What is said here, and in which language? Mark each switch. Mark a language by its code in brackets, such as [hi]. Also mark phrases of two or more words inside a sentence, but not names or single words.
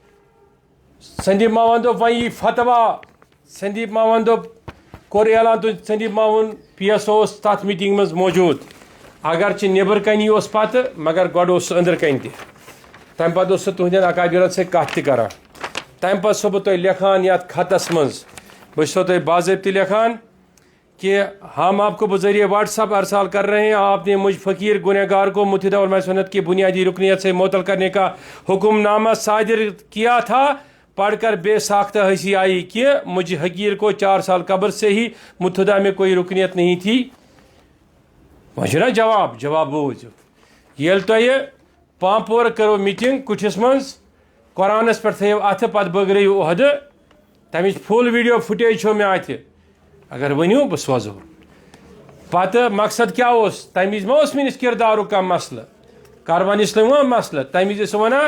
[ks] وۄنۍ یی فتوا سندیپ ماون دوٚپ کوٚر اعلان سندیپ ماوُن PSO اوس تتھ میٖٹنٛگہِ منٛز موٗجوٗد اگرچہِ نیبر کنی اوس پتہٕ مگر گۄڈٕ اوس سُہ أنٛدرٕ کنۍ تہِ تمہِ پتہٕ اوس سُہ تُہنٛدٮ۪ن اکابرن سۭتۍ کتھ تہِ کران تمہِ پتہٕ چھُسو بہٕ تۄہہِ لیکھان یتھ خطس منٛز بہٕ چھُسو تۄہہِ باضٲبطہٕ لیکھان [ur] کہ ہم آپ کو بذریعہ WhatsApp ارسال کر رہے ہیں آپ نے مجھ فقیر گنہگار کو متحدہ علماء سنت کی بنیادی رکنیت سے معطل کرنے کا حکم نامہ صادر کیا تھا پڑھ کر بے ساختہ ہنسی آئی کہ مجھ حقیر کو 4 سال قبل سے ہی متحدہ میں کوئی رکنیت نہیں تھی [ks] وجہ جواب بوٗزِو ییٚلہِ تۄہہِ پامپور کٔرو میٖٹِنٛگ کُٹھِس منٛز قرآنس پٮ۪ٹھ تھٲیِو اَتھٕ پتہٕ بٲگرٲیِو عہدٕ تمِچ فُل ویٖڈیو فُٹیج چھو مےٚ اَتھِ اگر ؤنِو بہٕ سوزو پتہٕ مقصد کیٛاہ اوس تمہِ وِزِ ما اوس میٲنِس کِردارُک کانٛہہ مسلہٕ کاروان اسلام ما مسلہٕ تمہِ وِزِ ٲسۍ ونان